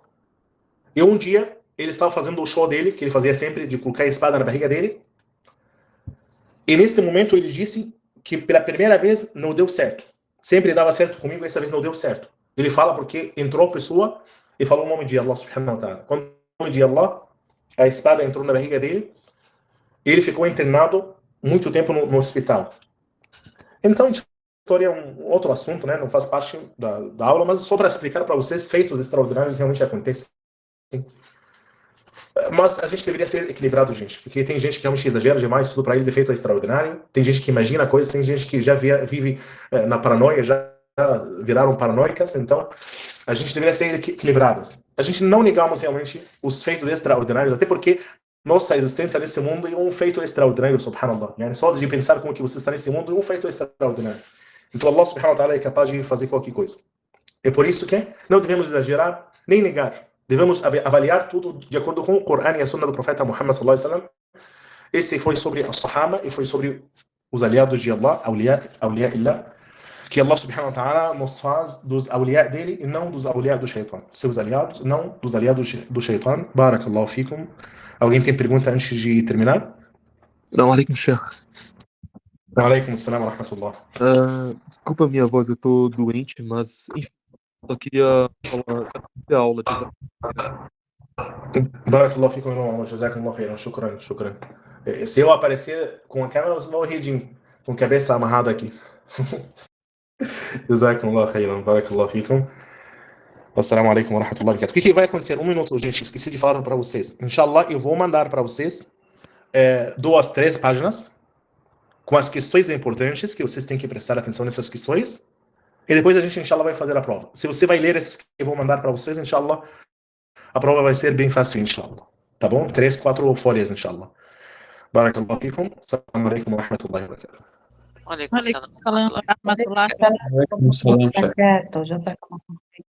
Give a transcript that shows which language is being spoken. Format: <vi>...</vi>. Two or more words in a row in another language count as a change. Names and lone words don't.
<pt>E um dia ele estava fazendo o show dele, que ele fazia sempre, de colocar a espada na barriga dele. E nesse momento ele disse que pela primeira vez não deu certo. Sempre dava certo comigo, essa vez não deu certo. Ele fala porque entrou a pessoa e falou o nome de</pt> <ar>الله سبحانه وتعالى.</ar> <pt>Quando o nome de Allah, a espada entrou na barriga dele, ele ficou internado muito tempo no hospital. Então, a história é um outro assunto, né? Não faz parte da aula, mas só para explicar para vocês, feitos extraordinários realmente acontecem. Mas a gente deveria ser equilibrado, gente, porque tem gente que realmente exagera demais, tudo para eles é feito extraordinário, tem gente que imagina coisas, tem gente que já vive na paranoia, já viraram paranoicas, então a gente deveria ser equilibradas. A gente não negamos realmente os feitos extraordinários, até porque nossa existência nesse mundo é um feito extraordinário, subhanallah. Só de pensar como que você está nesse mundo é um feito extraordinário. Então</pt> <ar>الله سبحانه وتعالى</ar> <pt>é capaz de fazer qualquer coisa. É por isso que não devemos exagerar, nem negar. Devemos avaliar tudo de acordo com o Coran e a Sunna do profeta Muhammad</pt> <ar>صلى الله عليه وسلم.</ar> <pt>Esse foi sobre a Sahaba e foi sobre os aliados de Allah,</pt> <ar>أولياء الله,</ar> <pt>que</pt> <ar>الله سبحانه وتعالى</ar> <pt>nos faz dos awliya dele e não dos awliya do Shaitan. Seus aliados, não dos aliados do Shaitan.</pt> <ar>بارك الله فيكم.</ar> <pt>Alguém tem pergunta antes de terminar?</pt> <ar>السلام عليكم، شيخ. عليكم السلام ورحمة الله.</ar> <pt>Desculpa a minha voz, eu tô doente, mas enfim, só queria falar da aula.</pt> <ar>بارك الله فيكم, irmão. جزاكم الله خيرا. شكرا.</ar> <pt>Se eu aparecer com a câmera, vocês vão rir com a cabeça amarrada aqui.</pt> <ar>جزاكم الله خيرا. بارك الله فيكم. السلام عليكم ورحمة الله وبركاته.</ar> <pt>O que vai acontecer? Um minuto, gente. Esqueci de falar para vocês. Inshallah, eu vou mandar para vocês 2, 3 páginas com as questões importantes que vocês têm que prestar atenção nessas questões. E depois a gente, inshallah, vai fazer a prova. Se você vai ler essas que eu vou mandar para vocês, inshallah, a prova vai ser bem fácil, inshallah. Tá bom? 3, 4 folhas,</pt> <ar>إن شاء الله. بارك الله فيكم. السلام عليكم ورحمة الله وبركاته. عليكم السلام ورحمة الله. عليكم السلام.</ar> <pt>Tá quieto, já</pt>